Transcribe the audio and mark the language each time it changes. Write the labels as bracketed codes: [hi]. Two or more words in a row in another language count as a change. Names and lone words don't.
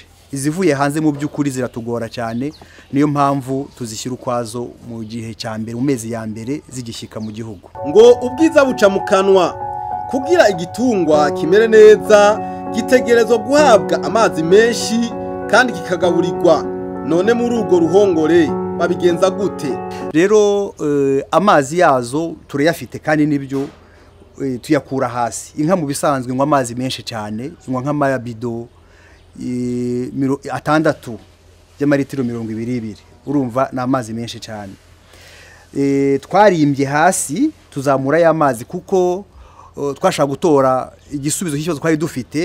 [rn] Izivuye hanze mu by'ukuri ziratugora cyane, niyo mpamvu tuzishyira ukwazo mu gihe cya mbere mu mezi ya mbere zigishyika mu gihugu. Ngo ubwiza buca mu kanwa, kugira igitungwa kimere neza gitegerezwa guhabwa amazi menshi kandi kikagaburirwa. None muri urwo ruhongore babigenza gute? Rero amazi yazo turayafite kandi nibyo tuyakura hasi. Inka mu bisanzwe ngo amazi menshi cyane, ingwa nk'amabido 6 y'amaritiro 22. Urumva na amazi menshi cyane. Twarimbye hasi tuzamura ya mazi kuko twashaka gutora igisubizo cy'ikibazo twari dufite.